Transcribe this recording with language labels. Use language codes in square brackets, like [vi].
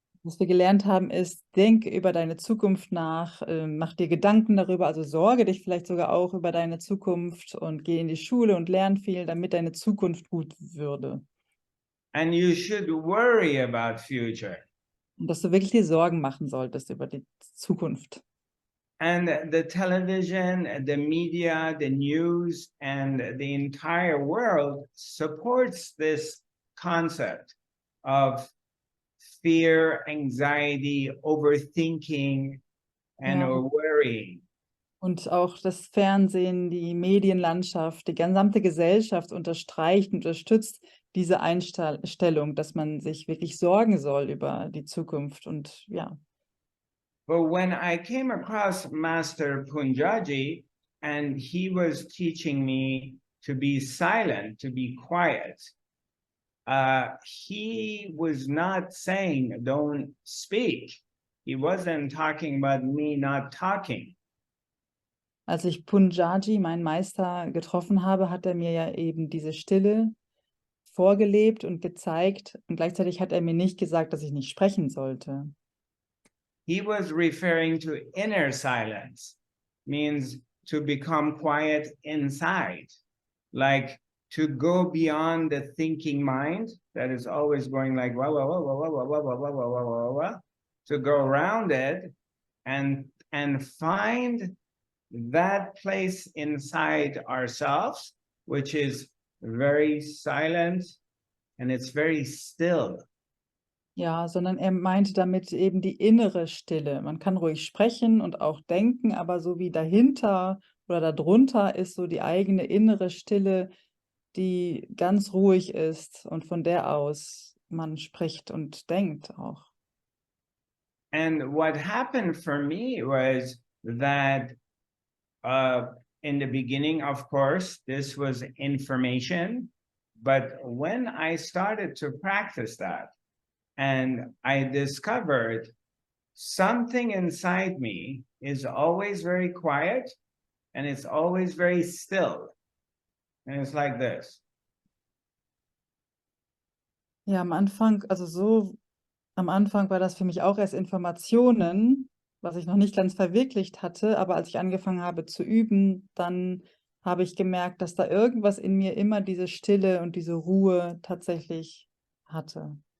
[de] Was wir gelernt haben ist, denk über deine Zukunft nach, mach dir Gedanken darüber, also sorge dich vielleicht sogar auch über deine Zukunft und geh in die Schule und lern viel, damit deine Zukunft gut würde. [en] And you should worry about future. [de] Und dass du wirklich dir Sorgen machen solltest über die Zukunft. [en] And the television, the media, the news, and the entire world supports this concept of fear, anxiety, overthinking, and [de] Ja. [en] worrying. [de] Und auch das Fernsehen, die Medienlandschaft, die gesamte Gesellschaft unterstreicht und unterstützt diese Einstellung, dass man sich wirklich sorgen soll über die Zukunft. Und ja. [en] But when I came across Master Punjaji, and he was teaching me to be silent, to be quiet, he was not saying don't speak. He wasn't talking about me not talking. [de] Als ich Punjaji, meinen Meister, getroffen habe, hat er mir ja eben diese Stille vorgelebt und gezeigt. Und gleichzeitig hat er mir nicht gesagt, dass ich nicht sprechen sollte. [en] He was referring to inner silence, means to become quiet inside, like to go beyond the thinking mind that is always going like wah, wah, wah, wah, wah, wah, wah, wah, wah, wah, wah, to go around it and find that place inside ourselves, which is very silent and it's very still. [de] Ja, sondern er meinte damit eben die innere Stille. Man kann ruhig sprechen und auch denken, aber so wie dahinter oder darunter ist so die eigene innere Stille, die ganz ruhig ist und von der aus man spricht und denkt auch. [en] And what happened for me was that in the beginning, of course, this was information, but when I started to practice that, and I discovered something inside me is always very quiet and it's always very still. And it's like this. [de] Ja, am Anfang war das für mich auch erst Informationen, was ich noch nicht ganz verwirklicht hatte. Aber als ich angefangen habe zu üben, dann habe ich gemerkt, dass da irgendwas in mir immer diese Stille und diese Ruhe tatsächlich hatte.